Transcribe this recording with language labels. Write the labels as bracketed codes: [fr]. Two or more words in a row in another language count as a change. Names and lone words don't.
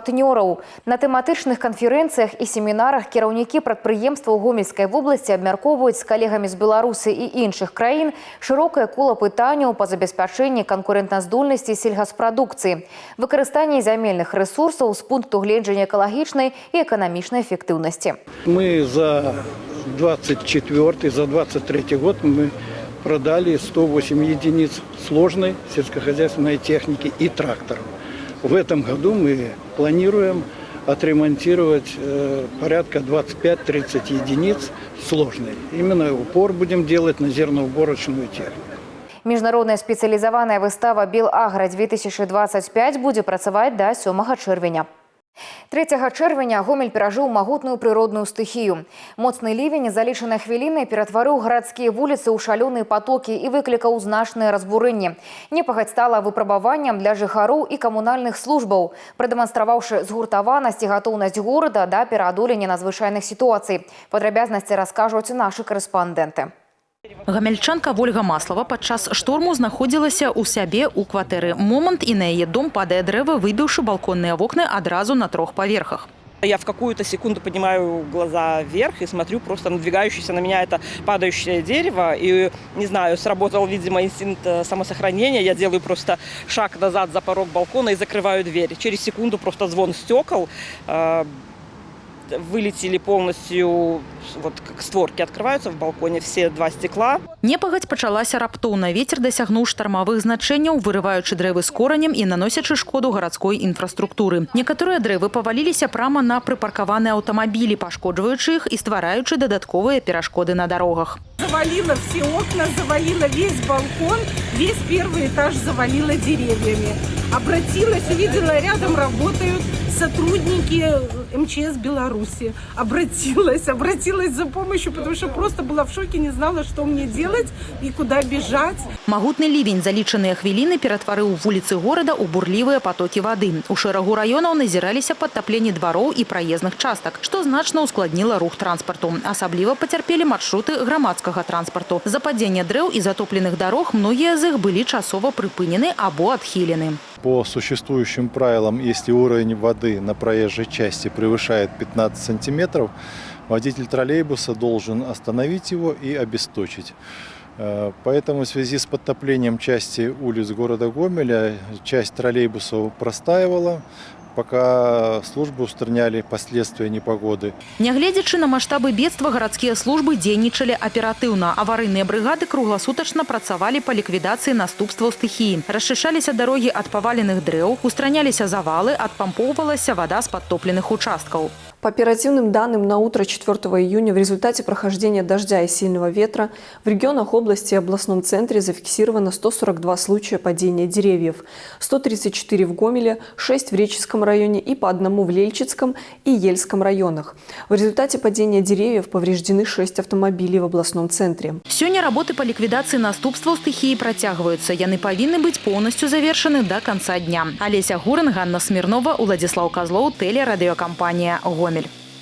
[be] На тэматычных канферэнцыях і семінарах кіраўнікі прадпрыемстваў Гомельскай вобласці абмяркоўваюць з калегамі з Беларусі і іншых краін шырокае кола пытанняў па забеспячэнні канкурэнтаздольнасці сельгаспрадукцыі, выкарыстанні зямельных рэсурсаў з пункту гледжання экалагічнай і эканамічнай эфектыўнасці. [ru] Мы за 24-й, за 23-й год мы продали 108 единиц сложной сельскохозяйственной техники и тракторов. В этом году мы планируем отремонтировать порядка 25-30 единиц сложной. Именно упор будем делать на зерноуборочную технику. [be] Міжнародная спецыялізаваная выстава «Белагра-2025» будзе працаваць да 7 чэрвеня. 3 чэрвеня Гомель перажыў магутную прыродную стыхію. Моцны лівень за лічаныя хвіліны ператварыў гарадскія вуліцы ў шалёныя патокі і выклікаў значнае разбурэнне. Непагадзь стала выпрабаваннем для жыхароў і камунальных службаў, прадэманстраваўшы згуртаванасць і гатоўнасць горада да пераадолення надзвычайных сітуацый. Падрабязнасці раскажуць нашы карэспандэнты. Гамельчанка Вольга Маслова падчас шторму знаходзілася ў сябе ў кватэры. Момант, і на яе дом падае дрэва, выбіўшы балконныя вокны адразу на 3 паверхах. [ru] Я в какую-то секунду поднимаю глаза вверх и смотрю просто надвигающееся на меня это падающее дерево. И, не знаю, сработал, видимо, инстинкт самосохранения. Я делаю просто шаг назад за порог балкона и закрываю дверь. Через секунду просто звон стекол. Вылетели полностью, вот как створки открываются в балконе, все 2 стекла. [be] Непагадзь пачалася раптоўна. Вецер дасягнуў штармавых значэнняў, вырываючы дрэвы з коранем і наносячы шкоду гарадской інфраструктуры. Некаторыя дрэвы паваліліся прама на прыпаркаваныя аўтамабілі, пашкоджваючы іх і ствараючы дадатковыя перашкоды на дарогах. [ru] Завалило все окна, завалило весь балкон, весь первый этаж завалило деревьями. Обратилась, увидела, рядом работают сотрудники МЧС Беларуси. Обратилась за помощью, потому что просто была в шоке, не знала, что мне делать и куда бежать. [be] Магутны лівень за лічаныя хвіліны ператварыў вуліцы горада ў бурлівыя патокі вады. У шэрагу раёнаў назіраліся падтапленні двароў і праездных частак, што значна ускладніла рух транспарту. Асабліва пацярпелі маршруты грамадскага транспарту. За падзення дрэў і затопленых дарог многія з іх былі часова прыпынены або адхілены. [ru] По существующим правилам, если уровень воды на проезжей части превышает 15 сантиметров, водитель троллейбуса должен остановить его и обесточить. Поэтому в связи с подтоплением части улиц города Гомеля часть троллейбусов простаивала, пока службы устраняли последствия непогоды. Нягледзячы на маштабы бедства, гарадскія службы дзейнічалі аператыўна. Аварыйныя брыгады кругласутачна працавалі па ліквідацыі наступстваў стыхіі. Расчышаліся дарогі ад паваленых дрэў, устраняліся завалы, адпампоўвалася вода з падтопленых участкаў. По оперативным данным, на утро 4 июня в результате прохождения дождя и сильного ветра в регионах области и областном центре зафиксировано 142 случая падения деревьев, 134 в Гомеле, 6 в Реческом районе и по 1 в Лельчицком и Ельском районах. В результате падения деревьев повреждены 6 автомобилей в областном центре. [be] Сёння работы [ru] по ликвидации [be] наступстваў стыхіі працягваюцца. Яны павінны быць полностью завершаны [ru] до конца дня. Олеся Гурин, Ганна Смирнова, Владислав Козлов, телерадиокомпания «Гомель».